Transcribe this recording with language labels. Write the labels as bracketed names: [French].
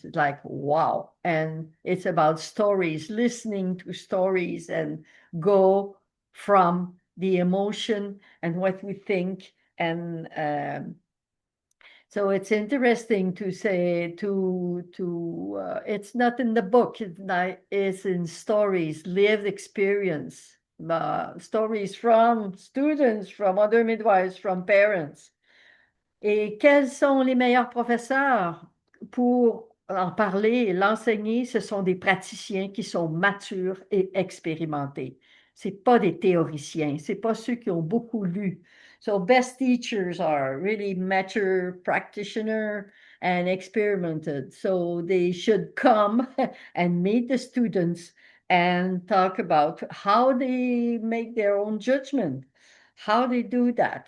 [English] It's like, wow. And it's about stories, listening to stories and go from the emotion and what we think and so it's interesting to say it's not in the book, it's in stories, lived experience, stories from students, from other midwives, from parents. [French] Et quels sont les meilleurs professeurs pour en parler et l'enseigner? Ce sont des praticiens qui sont matures et expérimentés. C'est pas des théoriciens, c'est pas ceux qui ont beaucoup lu. [English] So best teachers are really mature practitioner and experimented. So they should come and meet the students and talk about how they make their own judgment, how they do that.